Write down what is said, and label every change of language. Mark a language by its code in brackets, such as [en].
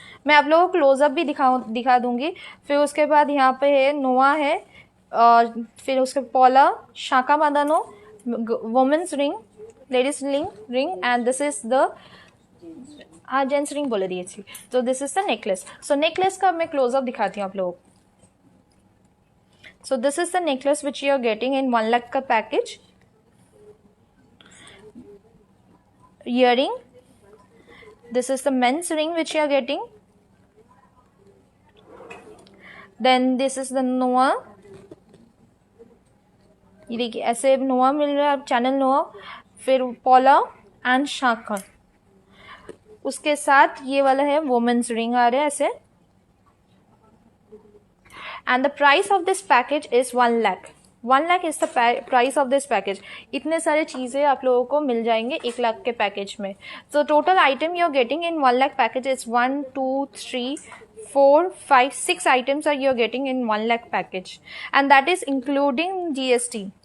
[hi] मैं आप लोगों को क्लोजअप भी दिखा दूंगी। फिर उसके बाद यहाँ पे है नोआ है, फिर उसके पौला, शाका बांधनो, women's ring, ladies ring [en] and this is the gents ring [hi] बोले दिए थी। तो [en] This is the necklace. [hi] So necklace का मैं क्लोजअप दिखाती हूँ आप लोगों को। [en] So this is the necklace which you are getting in 1 lakh [hi] का package. [en] earring. This is the men's ring which you are getting. Then this is the noa. [hi] ये देखिए ऐसे नोआ मिल रहा है, चैनल नोआ, फिर पॉला एंड शाखा. उसके साथ ये वाला है वुमेन्स रिंग आ रहा है ऐसे. [en] And the price of this package is 1 lakh. 1 lakh is the price of this package. [hi] इतने सारे चीज़ें आप लोगों को मिल जाएंगे 1 लाख के पैकेज में. [en] So total item you are getting in 1 lakh package is 1 2 3 4 5 6 items are you are getting in 1 lakh package, and that is including GST.